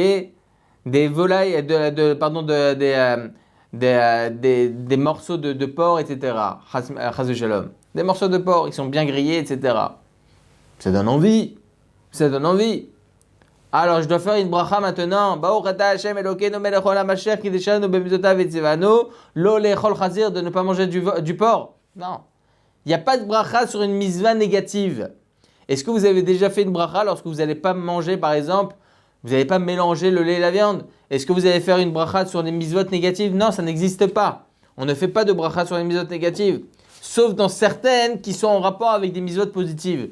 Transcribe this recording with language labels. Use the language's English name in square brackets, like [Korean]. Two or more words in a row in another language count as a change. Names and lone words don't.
[French] Des volailles, des morceaux de porc, etc. [Hebrew] חס ושלום. [French] Des morceaux de porc, ils sont bien grillés, etc. Ça donne envie. Ça donne envie. Alors, je dois faire une bracha maintenant. [Hebrew] ברוך אתה ה' אלוקינו מלך העולם אשר קדשנו במצוותיו וציונו לא לאכול חזיר, [French] de ne pas manger du porc. Non. Il n'y a pas de bracha sur une mitzvah négative. Est-ce que vous avez déjà fait une bracha lorsque vous n'allez pas manger, par exemple, vous n'allez pas mélanger le lait et la viande? Est-ce que vous allez faire une bracha sur les mitzvot négatives? Non, ça n'existe pas. On ne fait pas de bracha sur les mitzvot négatives. Sauf dans certaines qui sont en rapport avec des mitzvot positives.